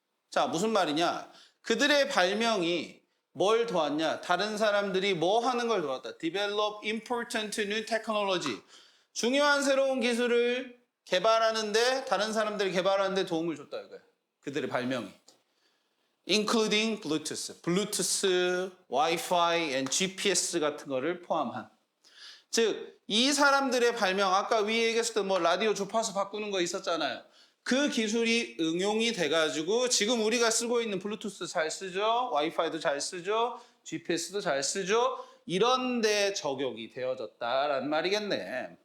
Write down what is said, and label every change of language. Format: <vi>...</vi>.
<ko>자, 무슨 말이냐? 그들의 발명이 뭘 도왔냐? 다른 사람들이 뭐 하는 걸 도왔다.</ko> <en>Develop important new technology.</en> <ko>중요한 새로운 기술을 개발하는데 다른 사람들이 개발하는데 도움을 줬다 이거예요. 그들의 발명이.</ko> <en>Including Bluetooth, Wi-Fi, and GPS</en> <ko>같은 거를 포함한. 즉, 이 사람들의 발명, 아까 위에 얘기했을 때 뭐 라디오 주파수 바꾸는 거 있었잖아요. 그 기술이 응용이 돼가지고 지금 우리가 쓰고 있는 블루투스 잘 쓰죠. 와이파이도 잘 쓰죠. GPS도 잘 쓰죠. 이런 데 적용이 되어졌다라는 말이겠네.</ko>